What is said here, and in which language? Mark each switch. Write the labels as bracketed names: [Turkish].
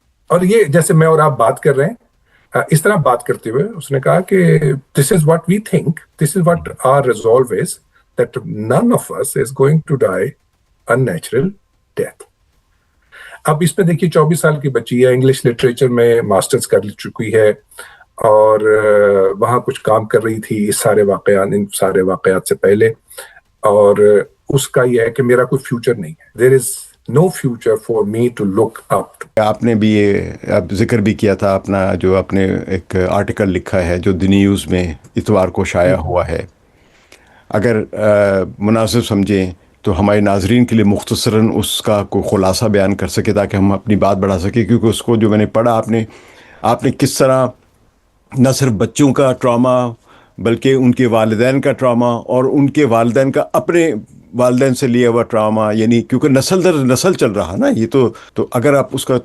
[Urdu] اور یہ جیسے میں اور آپ بات کر رہے ہیں، اس طرح بات کرتے ہوئے اس نے کہا کہ [English] this is what we think, this is what our resolve is, that none of us is going to die a natural death. [Urdu] اب اس میں دیکھیے 24 سال کی بچی ہے، انگلش لٹریچر میں ماسٹرز کر چکی ہے، اور وہاں کچھ کام کر رہی تھی ان سارے واقعات سے پہلے، اور اس کا یہ ہے کہ میرا کوئی فیوچر نہیں ہے. [English] There is no future for me to look up to. [Urdu] آپ نے بھی یہ ذکر بھی کیا تھا اپنا، جو آپ نے ایک آرٹیکل لکھا ہے جو دی نیوز میں اتوار کو شائع ہوا ہے. اگر مناسب سمجھیں تو ہمارے ناظرین کے لیے مختصراً اس کا کوئی خلاصہ بیان کر سکے تاکہ ہم اپنی بات بڑھا سکیں، کیونکہ اس کو جو میں نے پڑھا، آپ نے کس طرح نہ صرف بچوں کا ٹراما بلکہ ان کے والدین کا ٹراما اور ان کے والدین کا اپنے والدین سے لیا ہوا ٹراما، یعنی کیونکہ نسل در نسل چل رہا نا یہ، تو اگر آپ اس کا